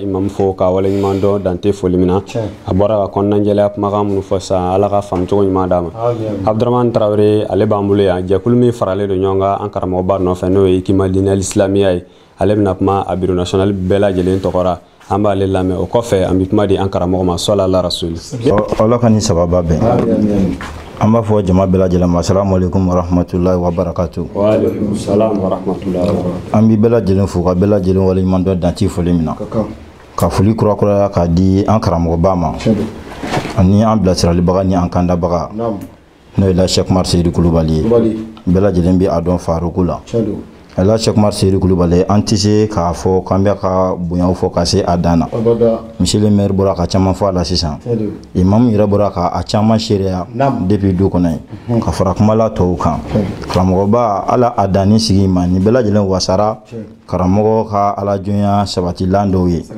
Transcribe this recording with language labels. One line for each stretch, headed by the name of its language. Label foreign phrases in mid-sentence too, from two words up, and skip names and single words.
Bambara: imam fo ka wale ɲuman dɔn dante foli min na a bɔra ka kɔnɔnajɛlɛya kumakan minnu fɔ sisan ala ka faamucogo ɲuman d'a ma Abdramane Traoré ale b'an bolo yan jɛkulu min faralen don ɲɔgɔn kan an karamɔgɔba nɔfɛ n'o ye Ikima Dinɛ Islamiya ye ale bɛna kuma a
French: bureau national
Bambara: bɛɛ lajɛlen tɔgɔra an b'ale lamɛn o kɔfɛ an bɛ kuma di an karamɔgɔ ma
Arabic: صلى الله رسولي
Bambara: ala ka ni sababa bɛn an b'a fɔ jama bɛɛ lajɛlen ma
Arabic: السلام عليكم ورحمة الله وبركاته وعليكم السلام ورحمة الله وبركاته
Bambara: an bɛ bɛɛ lajɛlen fo ka bɛɛ lajɛlen waleɲuman dɔn danti foli min na ka foli kurakuraya k'a di an karamɔgɔba ma ani an bilasiralibaga ni an kandabaga n'o ye la Cheikh Umar Seydou Kulubali ye bɛɛ lajɛlen bɛ a dɔn Faruku la la Cheikh Umar Seydou Kulubali an tɛ se k'a fɔ k'an bɛ ka bonyaw fɔ ka se a dan na
French: monsieur le maire
Bambara: bɔra ka caman fɔ a la sisan imam yɛrɛ bɔra ka a caman seereya depuis du kɔnɔ ye ka fara kumala tɔw kan karamɔgɔba ala a danni sigi ma ni bɛɛ lajɛlen wasara karamɔgɔ ka ala jonya sabatilan dɔw